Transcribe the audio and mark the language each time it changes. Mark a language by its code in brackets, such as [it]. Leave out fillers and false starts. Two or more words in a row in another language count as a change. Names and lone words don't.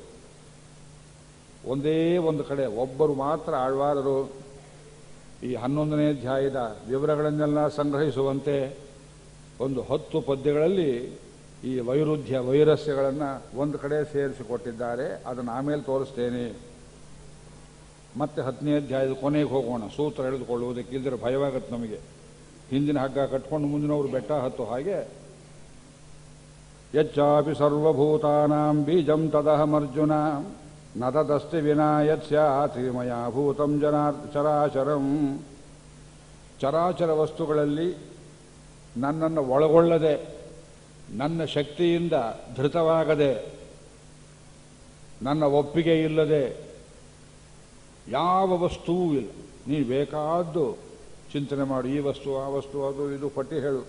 [kn] ಒಂದೇ ಒಂದು ಕಡೆ ಒಬ್ಬರು ಮಾತ್ರ ಆಳ್ವಾರರು ಈ 11ನೇ ಅಧ್ಯಾಯದ ವಿವರಗಳನ್ನೆಲ್ಲ ಸಂಗ್ರಹಿಸುವಂತೆ ಒಂದು 10 ಪದ್ಯಗಳಲ್ಲಿ ಈ ವೈರುಧ್ಯ ವೈರಸ್ಯಗಳನ್ನು ಒಂದು ಕಡೆ ಸೇರಿಸಿಕೊಟ್ಟಿದ್ದಾರೆ. ಅದನ್ನು ಆಮೇಲೆ ತೋರಿಸ್ತೇನೆ. ಮತ್ತೆ 10ನೇ ಅಧ್ಯಾಯದ ಕೊನೆಗೆ ಹೋಗೋಣ. ಸೂತ್ರ ಎಳೆದುಕೊಳ್ಳುವುದಕ್ಕೆ ಇಲ್ಲದ್ರೆ ಭಯವಾಗತ್ತೆ ನಮಗೆ. ಹಿಂದಿನ ಹಗ್ಗ ಕಟ್ಕೊಂಡು ಮುಂದಿನವರು ಬೆಟ್ಟ ಹತ್ತು ಹಾಗೆ. [sa] ಯಚ್ಚಾಪಿ ಸರ್ವಭೂತಾನಾಂ ಬೀಜಂ ತದಹಮರ್ಜುನ ನ ತದಸ್ತಿ ವಿನಾ ಯತ್ಸ್ಯಾತ್ ಮಯಾ ಭೂತಂ ಚರಾಚರಂ. [kn] ಚರಾಚರ ವಸ್ತುಗಳಲ್ಲಿ ನನ್ನನ್ನು ಒಳಗೊಳ್ಳದೆ, ನನ್ನ ಶಕ್ತಿಯಿಂದ ಧೃತವಾಗದೆ, ನನ್ನ ಒಪ್ಪಿಗೆ ಇಲ್ಲದೆ ಯಾವ ವಸ್ತುವೂ ಇಲ್ಲ. ನೀನು ಬೇಕಾದ್ದು ಚಿಂತನೆ ಮಾಡು. ಈ ವಸ್ತು ಆ ವಸ್ತು ಅದು ಇದು ಪಟ್ಟಿ ಹೇಳು.